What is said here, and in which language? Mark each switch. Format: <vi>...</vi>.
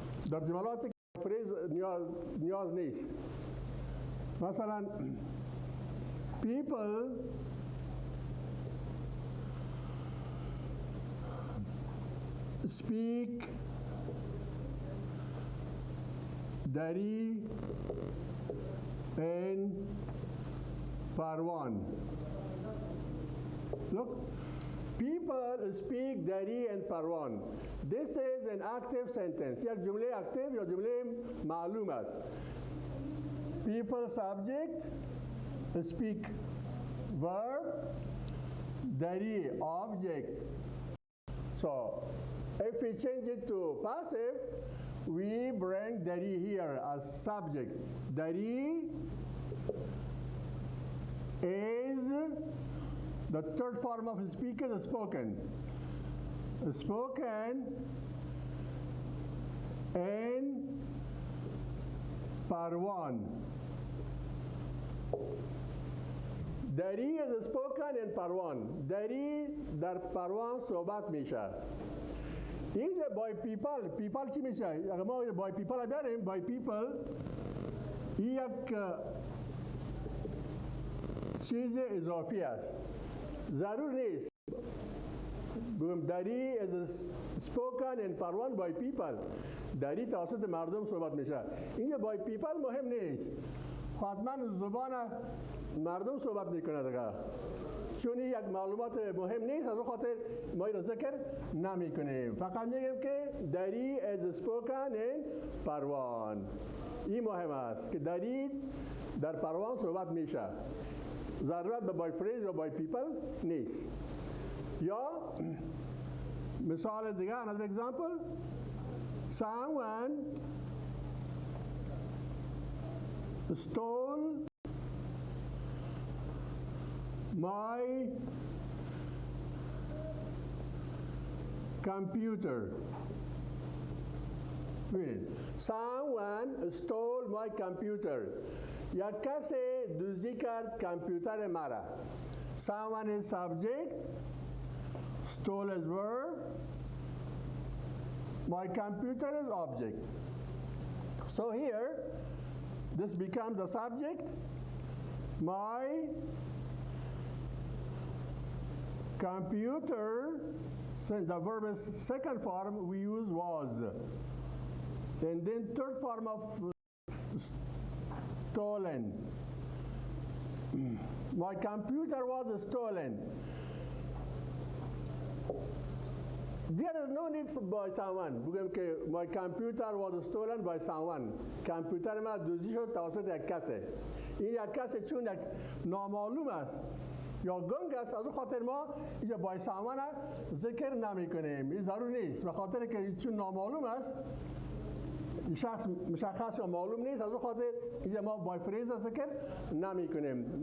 <fa>در جملاتی که بای فریز نیاز نیست مثلا</fa> <en>people speak Dari and Parwan. Look, people speak Dari and Parwan. This is an active sentence.</en> <fa>یک جمله active یا جمله معلوم است.</fa> <en>People subject, speak verb, Dari object. So, if we change it to passive, we bring Dari here as subject. Dari is the third form of speaking, spoken. Spoken in Parwan. Dari is spoken in Parwan.</en> <fa>Dari در پروان صحبت میشه. اینجا</fa> <en>by people</en> <fa>چی میشه؟ اگر ما by people بیاریم by people این یک چیز اضافی است. ضرور نیست. بگم</fa> <en>داری is spoken in Parwan by people.</en> <fa>داری توسط مردم صحبت میشه. اینجا by people مهم نیست. حتما زبان مردم صحبت میکنه دیگه. چون یک معلومات مهم نیست از اون خاطر ما این را ذکر نمی کنیم فقط میگیم که داری</fa> <en>is spoken in</en> <fa>پروان این مهم است که داری در پروان صحبت میشه ضرورت به بای فریز یا بای پیپل نیست یا مثال دیگه</fa> <en>another example someone stole my computer. Someone stole my computer.</en> <fa>یک کسی دزدی کرد کامپیوتر مرا.</fa> <en>Someone is subject. Stole is verb. My computer is object. So here, this becomes the subject. My computer, the verb is second form, we use was. And then third form of stolen. My computer was stolen. There is no need for by someone. My computer was stolen by someone.</en> <fa>کامپیوتر ما دزدی شد توسط یک کسی. این یک کسی چون یک نامعلوم است یا گنگ است از اون خاطر ما اینجا بای سامان ذکر نمی کنیم این ضرور نیست به خاطر که چون نامعلوم است شخص مشخص یا معلوم نیست، از اون خاطر اینجا ما با فریز ذکر نمی کنیم.</fa>